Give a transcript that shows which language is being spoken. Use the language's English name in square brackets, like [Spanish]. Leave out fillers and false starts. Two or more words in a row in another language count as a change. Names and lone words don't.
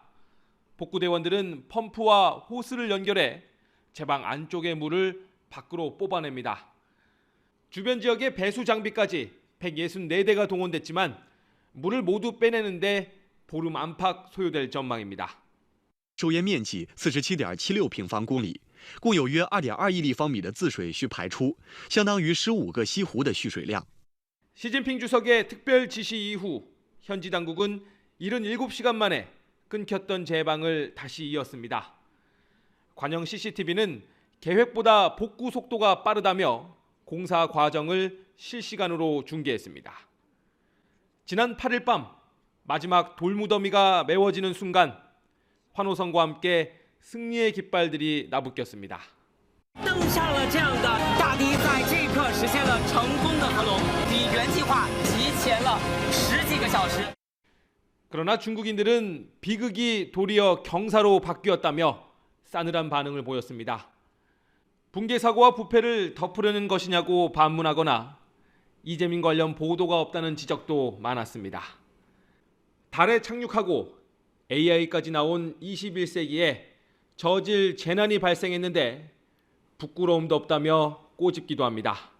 [Korean] 복구대원들은 펌프와 호스를 연결해 제방 안쪽의 물을 밖으로 뽑아냅니다. 주변 지역의 배수 장비까지 164대가 동원됐지만 물을 모두 빼내는데 보름 안팎 소요될 전망입니다. [Chinese] 收烟面积47.76平方公里，共有约2.2亿立方米的自水需排出，相当于15个西湖的蓄水量。 [Korean] 시진핑 주석의 특별 지시 이후 현지 당국은 77시간 만에 끊겼던 제방을 다시 이었습니다. 관영 CCTV는 계획보다 복구 속도가 빠르다며 공사 과정을 실시간으로 중계했습니다. 지난 8일 밤 마지막 돌무더미가 메워지는 순간 환호성과 함께 승리의 깃발들이 나부꼈습니다. [Chinese] 登上了这样的大堤，在这一刻实现了成功的合龙，比原计划提前了10几个小时。 [Korean] 그러나 중국인들은 비극이 도리어 경사로 바뀌었다며 싸늘한 반응을 보였습니다. 붕괴 사고와 부패를 덮으려는 것이냐고 반문하거나 이재민 관련 보도가 없다는 지적도 많았습니다. 달에 착륙하고 AI까지 나온 21세기에 저질 재난이 발생했는데 부끄러움도 없다며 꼬집기도 합니다.